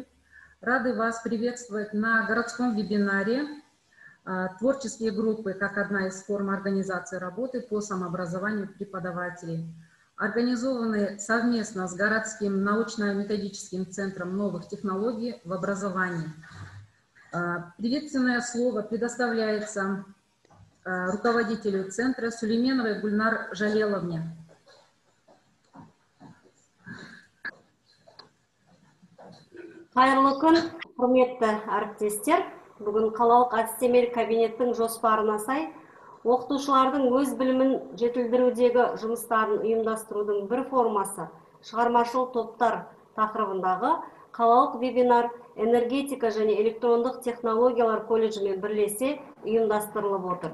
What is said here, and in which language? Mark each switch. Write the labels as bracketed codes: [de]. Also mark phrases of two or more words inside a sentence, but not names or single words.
[ru] Рады вас приветствовать на городском вебинаре «Творческие группы как одна из форм организации работы по самообразованию преподавателей», организованные совместно с городским научно-методическим центром новых технологий в образовании. Приветственное слово предоставляется руководителю центра Сулейменовой Гульнар Жалеловне. [kk] Қайырлы күн, құрметті әріптестер. Бүгін қалалық әдістемелік кабинеттің жоспарына сай оқытушылардың өз білімін жетілдірудегі жұмыстарын ұйымдастырудың бір формасы шығармашыл топтар тақырыбындағы қалалық вебинар энергетика және электрондық технологиялар колледжімен бірлесе ұйымдастырылып отыр.